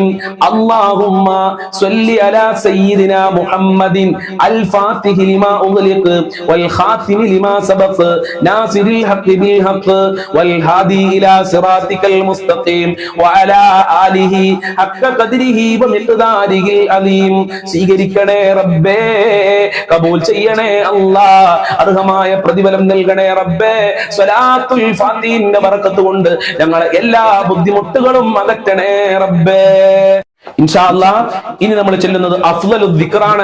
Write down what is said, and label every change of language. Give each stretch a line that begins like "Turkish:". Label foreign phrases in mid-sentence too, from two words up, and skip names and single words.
Arabic: اللهم صل على سيدنا محمد الفاتح لما أغلق والخاتم لما سبق ناصر الحق بالحق والهادي إلى صراطك المستقيم وعلى آله حق قدره ومقداره العظيم.
Malayalam: സ്വീകരിക്കണേ റബ്ബേ, കബൂൽ ചെയ്യണേ അല്ലാ, അർഹമായ പ്രതിഫലം നൽകണേ റബ്ബേ. സ്വലാത്തുൽ ഫാത്തിഹിന്റെ ബറക്കത്ത് കൊണ്ട് ഞങ്ങളെ എല്ലാ ബുദ്ധിമുട്ടുകളും അകറ്റണേ റബ്ബേ.
Arabic: إن شاء الله
Malayalam: ഇനി നമ്മൾ ചെല്ലുന്നത് അഫ്ളലു ദിക്റാണ്.